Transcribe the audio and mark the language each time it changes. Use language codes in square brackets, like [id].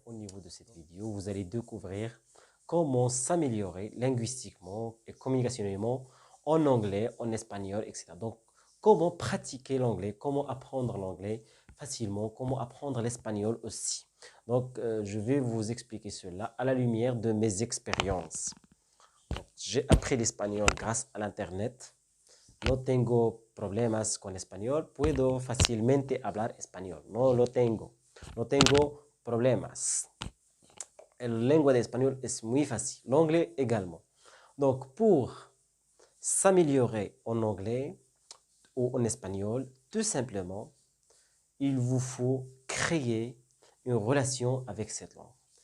[fr] Au niveau de cette vidéo, vous allez découvrir comment s'améliorer linguistiquement et communicationnellement en anglais, en espagnol, etc. Donc, comment pratiquer l'anglais, comment apprendre l'anglais facilement, comment apprendre l'espagnol aussi. Donc, je vais vous expliquer cela à la lumière de mes expériences. J'ai appris l'espagnol grâce à l'Internet. [es] No tengo problemas con español. Puedo fácilmente hablar español. No lo tengo. No tengo problemas. La lengua de [fr] espagnol est [es] muy [fr] facile. L'anglais également. Donc, pour s'améliorer en anglais ou en espagnol, tout simplement, il vous faut créer une relation avec cette langue.